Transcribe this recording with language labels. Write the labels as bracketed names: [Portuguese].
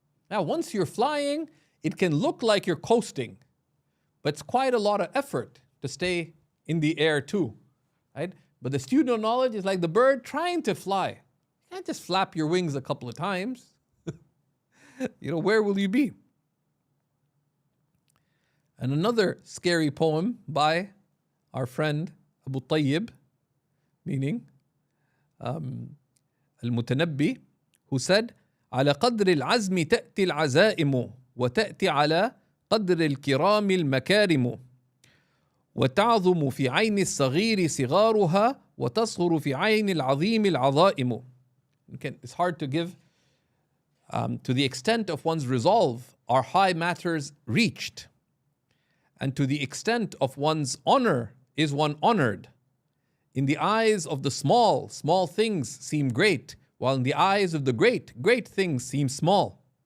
[English] Now, once you're flying, it can look like you're coasting, but it's quite a lot of effort to stay in the air too, right? But the student of knowledge is like the bird trying to fly. You can't just flap your wings a couple of times. You know, where will you be? And another scary poem by our friend Abu Tayyib, meaning al-Mutanabbi, who said, [Arabic] على قدر العزم تأتي العزائم وتأتي على قدر الكرام المكارم وتعظم في عين الصغير صغارها وتصغر في عين العظيم العظائم. [English] It's hard to give to the extent of one's resolve are high matters reached, and to the extent of one's honor is one honored. In the eyes of the small, small things seem great, while in the eyes of the great, great things seem small.